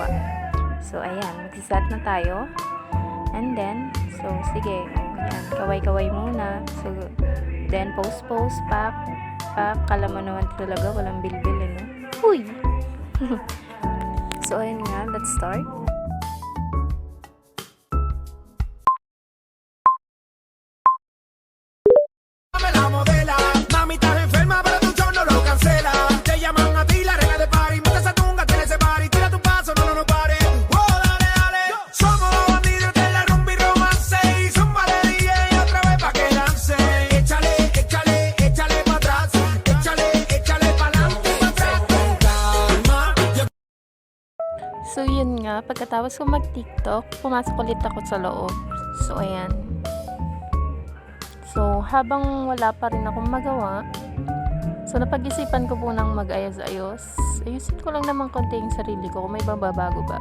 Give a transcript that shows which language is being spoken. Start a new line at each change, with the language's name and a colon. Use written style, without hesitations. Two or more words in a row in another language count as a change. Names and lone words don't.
Filipino: So, ayan, magsisat na tayo.
English: And then,
Filipino: so, sige, ayan, kaway-kaway muna.
English: So, then, post, pack.
Filipino: Kala mo naman talaga, walang bilbil, ano? Uy! So, ayan nga,
English: let's start.
Spanish: La modela, mami estás enferma pero tu show no lo cancela. Te llaman a ti la reina de party, monta esa tunga, tiene ese party, tira tu paso, no pare. Oh, dale, dale, somos los bandidos de la rumba y romance y zumba de DJ otra vez pa' que dance. Échale, échale, échale pa' atrás, échale, échale pa' adelante, pa' atrás con calma.
Filipino: So, yun nga, pagkatapos ko mag-tiktok, pumasok ulit ako sa loob. So, ayan. So, habang wala pa rin akong magawa, so napag-isipan ko po ng mag-ayos-ayos. Ayusin ko lang naman konti yung sarili ko kung may babago ba.